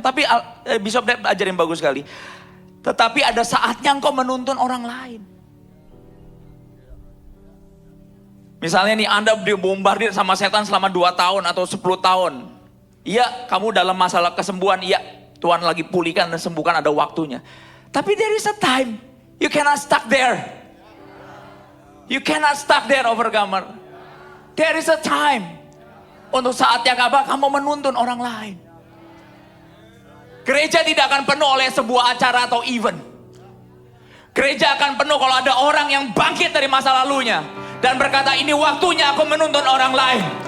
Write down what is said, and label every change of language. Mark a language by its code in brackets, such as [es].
[id] Tapi Bishop Deb ajarin bagus sekali. Tetapi ada saatnya engkau menuntun orang lain. Misalnya nih Anda dibombardir sama setan selama 2 tahun atau 10 tahun. Iya kamu dalam masalah kesembuhan, iya Tuhan lagi pulihkan dan sembuhkan, ada waktunya. Tapi [en] there is a time, you cannot stuck there. You cannot stuck there, overcomer. There is a time. [id] Untuk saat yang apa, kamu menuntun orang lain. Gereja tidak akan penuh oleh sebuah acara atau event. Gereja akan penuh kalau ada orang yang bangkit dari masa lalunya. Dan berkata, ini waktunya aku menuntun orang lain.